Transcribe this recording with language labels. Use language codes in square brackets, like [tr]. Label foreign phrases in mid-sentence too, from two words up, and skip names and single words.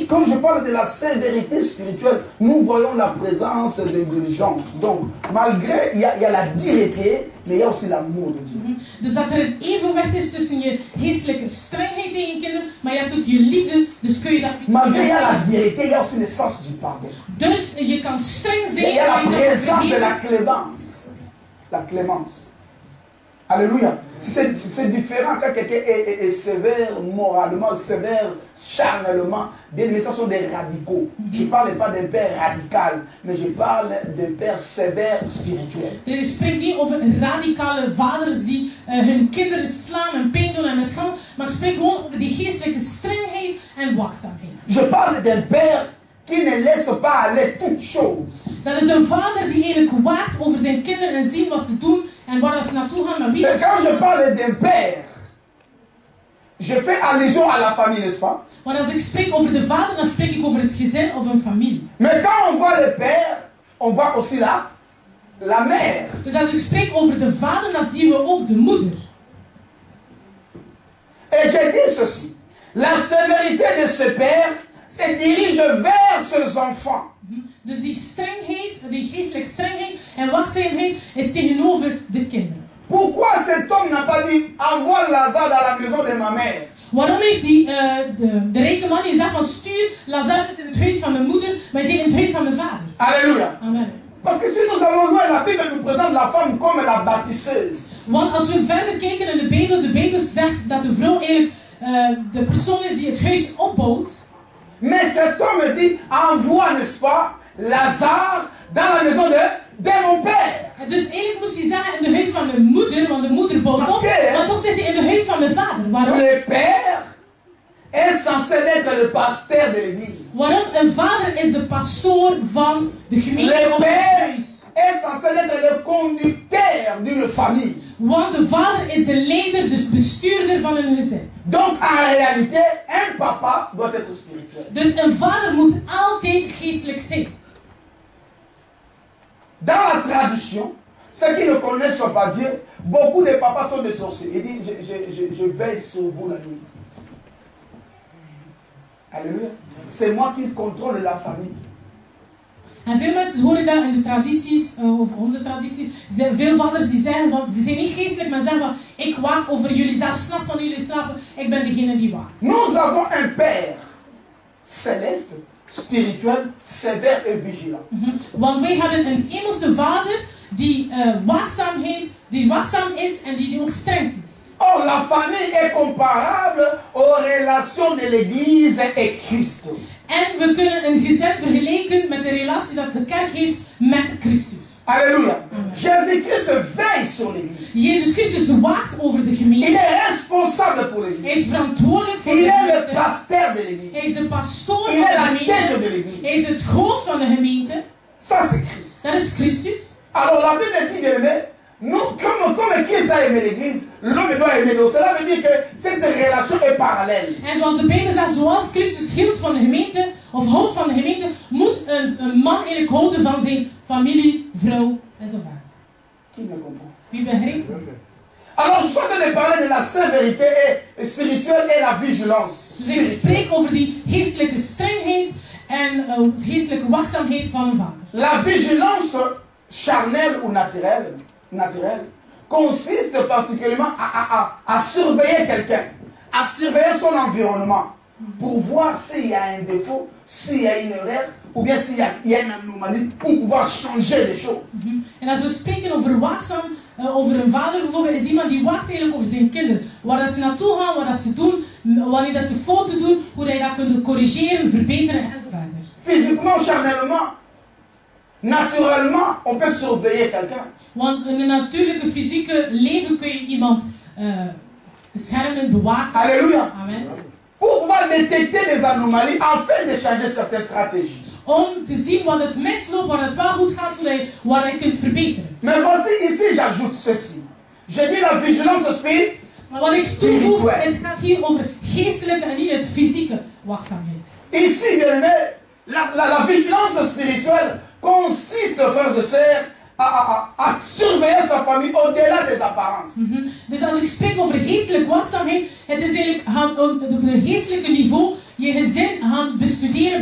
[fr] Quand je parle de la sévérité spirituelle, nous voyons la présence de l'indulgence. Donc, malgré, il y a la dureté, mais il y a aussi l'amour de Dieu. [nl] Dus dat er een evenwicht is tussen je geestelijke strengheid tegen je kinderen, maar je hebt ook je liefde, dus kun je dat niet [fr] Malgré il y a la [nl] vergeten. [fr] dureté, il y a aussi le sens du pardon. [nl] Dus je kan streng [fr] Il [nl] zijn, [fr] y a la [nl] maar je kan [fr] présence de [nl] vergeven. [fr] la clémence. La clémence. Alléluia. C'est différent quand quelqu'un est sévère moralement, sévère charnellement. Mais ça sont des radicaux. Je ne parle pas d'un père radical, mais je parle d'un père sévère spirituel. [nl] Je spreekt niet over radicale vaders die hun kinderen slaan en pijn doen en mishandelen, maar ik spreek gewoon over die geestelijke strengheid en waakzaamheid. [fr] Je parle d'un père qui ne laisse pas aller toutes choses. [nl] Dat is een vader die eigenlijk waakt over zijn kinderen en ziet wat ze doen en waar ze naartoe gaan, maar wie [fr] Mais quand je parle d'un père, je fais allusion à la famille, n'est-ce pas? [nl] Want als ik spreek over de vader, dan spreek ik over het gezin of een familie. [fr] Mais quand on voit le père, on voit aussi la mère. [nl] Dus als ik spreek over de vader, dan zien we ook de moeder. [fr] Et je dis ceci, la sévérité de ce père se dirige vers ses enfants. [nl] Dus die strengheid, die geestelijke strengheid en waakzaamheid is tegenover de kinderen. [fr] Pourquoi cet homme n'a pas dit envoie Lazare dans la maison de ma mère? [nl] Waarom heeft de rijke man die zegt van stuur Lazarus in het huis van mijn moeder, maar hij zei in het huis van mijn vader. Alléluia. Amen. [fr] Parce que si nous allons loin, la Bible nous présente la femme comme la bâtisseuse. [nl] Want als we verder kijken in de Bijbel zegt dat de vrouw eigenlijk de persoon is die het huis opbouwt. [fr] Mais cet homme dit envoie, n'est-ce pas, Lazare dans la maison de mon père. [nl] Dus eigenlijk moest hij zeggen in het huis van mijn moeder, want de moeder bouwt op. Maar toch zit hij in het huis van mijn vader. Waarom? [fr] Le père est censé être le pasteur de l'église. [nl] Waarom? Een vader is de pastoor van de gemeente [fr] Le [nl] of het [fr] père [nl] huis. [fr] est censé être le conducteur d'une famille. [nl] Want de vader is de leider, dus bestuurder van een gezin. [fr] Donc en réalité, un papa doit être spirituel. [nl] Dus een vader moet altijd geestelijk zijn. [fr] Dans la tradition, ceux qui ne connaissent pas Dieu, beaucoup de papas sont des sorciers. Ils disent, je veille sur vous la nuit. Alléluia. C'est moi qui contrôle la famille. [nl] En veel mensen horen dat in de tradities, of onze tradities, veel vaders die zeggen van, ze zijn niet geestelijk, maar zeggen van, ik waak over jullie, zelfs 's nachts wanneer jullie slapen, ik ben degene die waakt. [fr] Nous avons un Père céleste, spirituel, sévère et vigilant. [nl] Want wij hebben een hemelse vader die waakzaam is en die ook streng is. [fr] Or, la famille est comparable aux relations de l'Église et Christ. [nl] En we kunnen een gezin vergelijken met de relatie dat de kerk heeft met Christus. Alléluia. Amen. [fr] Jésus-Christ veille sur l'église. [nl] Jezus Christus waakt over de [fr] Il [nl] gemeente. [fr] est responsable pour l'église. [nl] Hij is verantwoordelijk voor [fr] Il [nl] de [fr] est le [nl] gemeente. [fr] pasteur de l'église. [nl] Hij is de pastoor [fr] Il [nl] van [fr] est [nl] de [fr] la tête [nl] gemeente. [fr] de l'église. [nl] Hij is het hoofd van de gemeente. [fr] Ça, c'est Christ. [nl] Dat is Christus. [fr] Alors la Bible dit bien aimé, nous, comme Christ a aimé l'église, l'homme doit aimer l'autre. Cela veut dire que cette relation est parallèle. [nl] En zoals de Bijbel zegt, zoals Christus hield van de gemeente, of houdt van de gemeente, moet een man eigenlijk houden van zijn familie, vrouw en zo verder. [fr] Qui me comprend? [nl] Wie begrijpt? [fr] Alors je suis en train de parler de la sainte vérité et spirituelle et la vigilance. [nl] Dus ik spreek over die geestelijke strengheid en geestelijke waakzaamheid van een vader. [fr] La vigilance charnelle ou naturelle consiste particulièrement à surveiller quelqu'un, à surveiller son environnement pour voir s'il y a un défaut, s'il y a une erreur ou bien s'il y a une anomalie pour pouvoir changer les choses. [nl] En als we spreken over waakzaam, over een vader bijvoorbeeld, is iemand die waakt eigenlijk over zijn kinderen. Waar dat ze naartoe gaan, wat dat ze doen, wanneer dat ze fouten doen, hoe dat je dat kunt corrigeren, verbeteren en zo verder. [fr] Physiquement, charnellement, naturellement, on peut surveiller quelqu'un. [nl] Want in een natuurlijke fysieke leven kun je iemand beschermen, bewaken. Alléluia. Amen. [fr] Pour pouvoir détecter les anomalies afin de changer certaines stratégies. [nl] Om te zien wat het misloopt, waar het wel goed gaat, waar je kunt verbeteren. [fr] Mais voici ici, j'ajoute ceci. Je dis la vigilance spirituelle. [nl] Maar wat ik toevoeg, het gaat hier over geestelijke en niet het fysieke waakzaamheid. [fr] Ici, bien aimé, la vigilance spirituelle consiste, frères et sœurs, à surveiller sa famille au-delà des apparences. [nl] Dus als ik spreek over geestelijke waakzaamheid, het is eigenlijk op het geestelijke niveau je gezin gaan bestuderen,